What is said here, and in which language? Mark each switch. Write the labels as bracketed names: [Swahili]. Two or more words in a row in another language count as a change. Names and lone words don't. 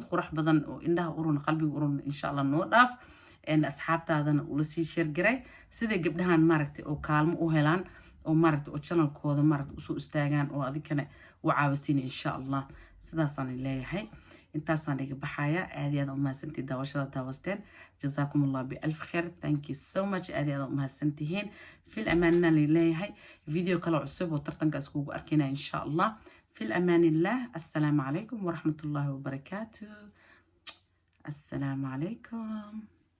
[Somali] qurux badan oo indhaha urun qalbiga urun [Arabic] إن شاء الله [Somali] noo dhaaf asxaabtaadana ula sii share garay sida gabdhahan maaragtay oo kaalmo u helaan oo maaragtay oo channelkooda maaragtay u soo istaagaan oo adikana u caawisiin [Arabic] إن شاء الله [Somali] sidaasaan leeyahay intaasaan iga baxaya aad iyo aad u mahadsantii daawashada daawasteen [Arabic] جزاكم الله بألف خير [English] thank you so much [Somali] aad iyo aad u mahadsantihiin fil amaanina leeyahay video kale cusub oo tartanka iskugu arkina [Arabic] إن شاء الله في أمان الله السلام عليكم ورحمة الله وبركاته السلام عليكم